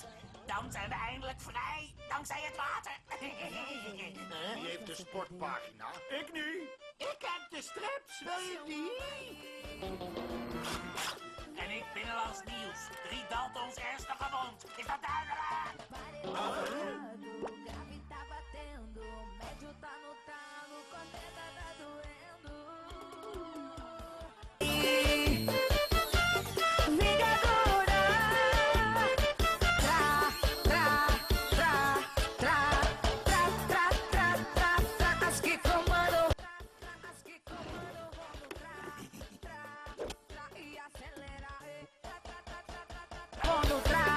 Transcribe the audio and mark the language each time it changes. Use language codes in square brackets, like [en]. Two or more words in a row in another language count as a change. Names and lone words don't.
[nl] Dan zijn we eindelijk vrij, dankzij het water. Wie heeft de sportpagina? Ik nu. Ik heb de strips, wil je die? En ik binnenlands nieuws. 3 Daltons ernstig gewond. Is dat duidelijk? [pt] Grave tá batendo, médio tá no talo, corneta tá doendo. Vingadora, as que comandam, e acelera, vão no